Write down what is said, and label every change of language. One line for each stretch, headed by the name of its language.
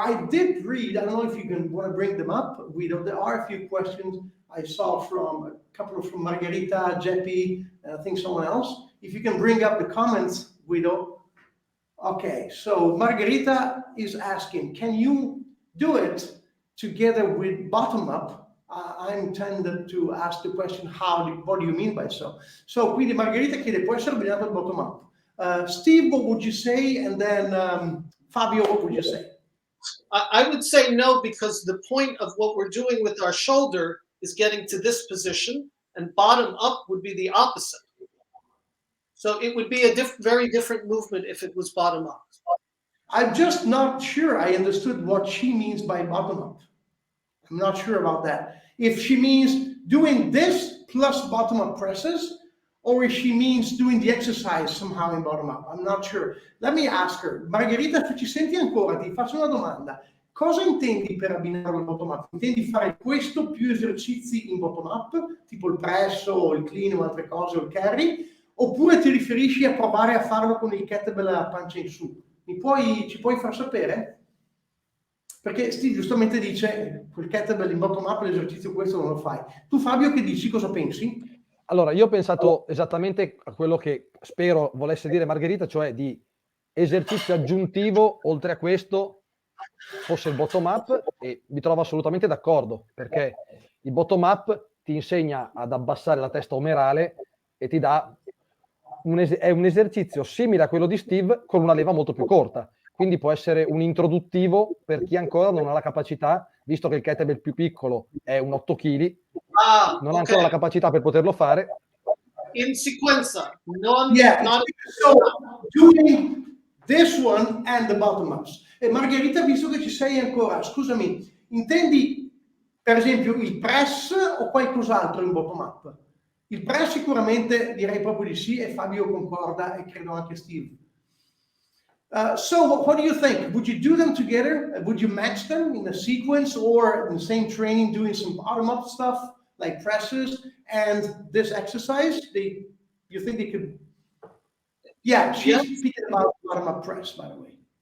English: I did read, I don't know if you want to bring them up. There are a few questions I saw from a couple from Margherita, Jeppy, and I think someone else. If you can bring up the comments, Guido. Okay, so Margherita is asking, can you do it together with bottom up? I intended to ask the question, what do you mean by so?
Italian: So, quindi Margherita chiede, può essere abbinato al bottom up?
English: Steve, what would you say? And then Fabio, what would you say? I would say no, because the point of what we're doing with our shoulder is getting to this position, and bottom up would be the opposite. So it would be a very different movement if it was bottom up. I'm just not sure I understood what she means by bottom up. I'm not sure about that. If she means doing this plus bottom up presses, or if she means doing the exercise somehow in bottom up. I'm not sure. Let me ask her.
Italian: Margherita, se ci senti ancora, ti faccio una domanda. Cosa intendi per abbinare il bottom up? Intendi fare questo più esercizi in bottom up, tipo il press o il clean o altre cose, o il carry, oppure ti riferisci a provare a farlo con il kettlebell a pancia in su? Ci puoi far sapere? Perché Steve giustamente dice, quel kettlebell in bottom up, l'esercizio questo non lo fai. Tu Fabio che dici, cosa pensi? Allora, io ho pensato esattamente a quello che spero volesse dire Margherita, cioè di esercizio aggiuntivo, oltre a questo, fosse il bottom up, e mi trovo assolutamente d'accordo, perché il bottom up ti insegna ad abbassare la testa omerale e ti dà è un esercizio simile a quello di Steve con una leva molto più corta, quindi può essere un introduttivo per chi ancora non ha la capacità, visto che il kettlebell più piccolo è un 8 kg, non ha ancora la capacità per poterlo fare. In sequenza,
English: so doing this one and the bottom ups.
Italian: E Margherita, visto che ci sei ancora, scusami, intendi per esempio il press o qualcos'altro in bottom up? Il press sicuramente direi proprio di sì, e Fabio concorda e credo anche Steve.
English: So what do you think? Would you do them together? Would you match them in a sequence or in the same training doing some bottom up stuff like presses and this exercise? You think they could? Yeah, she's speaking about bottom up press, by the way.